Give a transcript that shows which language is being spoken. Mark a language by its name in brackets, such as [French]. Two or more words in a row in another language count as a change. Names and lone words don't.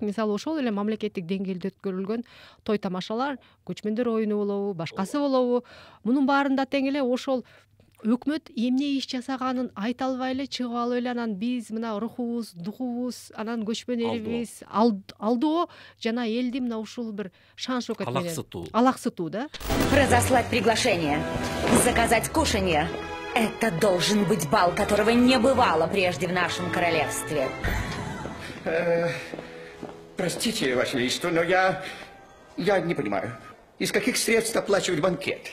[Kyrgyz] Мисалы ошол эле мамлекеттик деңгээлде өткөрүлгөн той тамашалар, көчмөндөр оюну болобу, башкасы болобу, мунун баарында тең эле ошол өкмөт эмне иш жасаганын айта албай эле чыгып алып эле анан биз мына рухубуз духубуз анан көчмөн элибиз алдоо жана элди мына ушул бир шан шоокет менен алаксытуу да. [Russian] Разослать приглашение, заказать кушанье. Это должен быть бал, которого не бывало прежде в нашем королевстве. Простите, Ваше Величество, но я не понимаю, из каких средств оплачивать банкет.